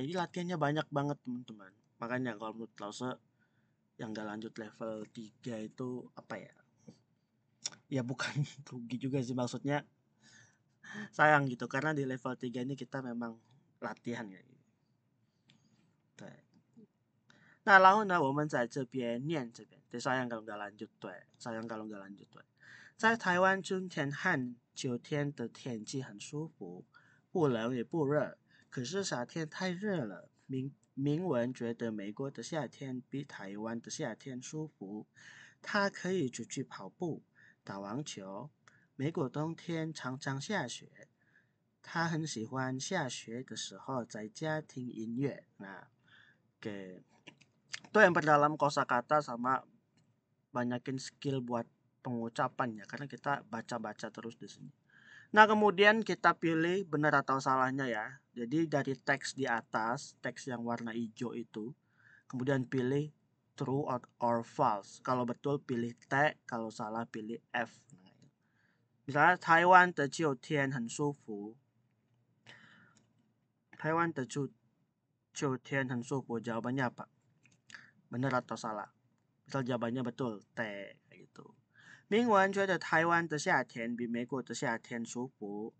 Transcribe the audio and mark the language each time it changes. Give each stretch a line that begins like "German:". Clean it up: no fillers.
Indonesian: Jadi latihannya banyak banget, teman-teman. Makanya kalau menurut Lause yang gak lanjut level 3 itu apa ya? Ya bukan rugi juga sih, maksudnya sayang gitu karena di level 3 ini kita memang latihan ya.
Chinese: 对，那然后呢，我们在这边念这边，对，
Indonesian: sayang kalau nggak lanjut，
Chinese: 对，sayang kalau nggak lanjut，对。在台湾春天和秋天的天气很舒服，不冷也不热。可是夏天太热了，铭文觉得美国的夏天比台湾的夏天舒服。他可以出去跑步、打网球。美国冬天常常下雪，他很喜欢下雪的时候在家听音乐。
Indonesian: Nah, oke. Itu yang perdalam kosakata sama banyakin skill buat pengucapan ya, karena kita baca-baca terus di sini. Nah, kemudian kita pilih benar atau salahnya ya. Jadi dari teks di atas, teks yang warna hijau itu, kemudian pilih true or false. Kalau betul pilih T, kalau salah pilih F. Misalnya
Chinese: Taiwan 的秋天很舒服。 Taiwan 的秋天很舒服.
Indonesian: Jawabannya apa? Benar atau salah? Misal jawabannya betul, T kayak gitu.
Chinese: 铭文觉得台湾的夏天比美国的夏天舒服.